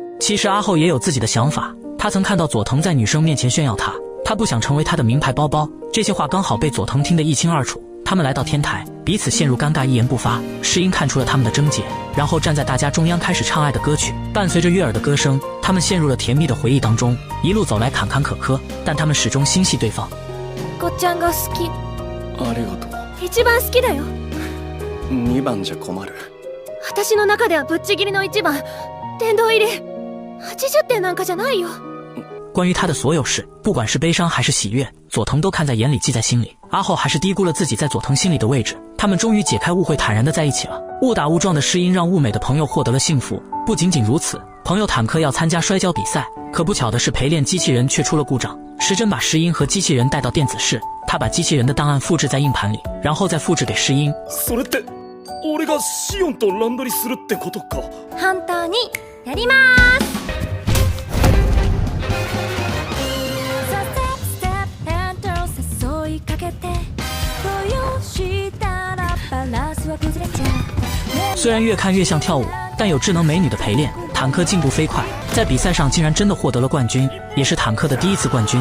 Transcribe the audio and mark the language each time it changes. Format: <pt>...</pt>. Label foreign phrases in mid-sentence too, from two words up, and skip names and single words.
<zh>其实阿后也有自己的想法，他曾看到佐藤在女生面前炫耀他不想成为他的名牌包包，这些话刚好被佐藤听得一清二楚。他们来到天台，彼此陷入尴尬，一言不发。世英看出了他们的症结，然后站在大家中央开始唱爱的歌曲，伴随着悦耳的歌声，他们陷入了甜蜜的回忆当中。一路走来坎坎坷坷，但他们始终心系对方。</zh> <ja>こっちゃんが好き。ありがとう。一番好きだよ。 2番じゃ困る。私の中ではぶっちぎりの1番。殿堂入り。80点なんかじゃないよ。</ja> <zh>关于他的所有事，不管是悲伤还是喜悦，佐藤都看在眼里，记在心里。阿后还是低估了自己在佐藤心里的位置，他们终于解开误会，坦然地在一起了。误打误撞的世英让物美的朋友获得了幸福。不仅仅如此，朋友坦克要参加摔跤比赛，可不巧的是陪练机器人却出了故障。时针把世英和机器人带到电子室，他把机器人的档案复制在硬盘里，然后再复制给世英。</zh> <ja>それって俺がシオンと乱取りするってことか。本当にやります。</ja> <zh>虽然越看越像跳舞，但有智能美女的陪练，坦克进步飞快，在比赛上竟然真的获得了冠军，也是坦克的第一次冠军。</zh>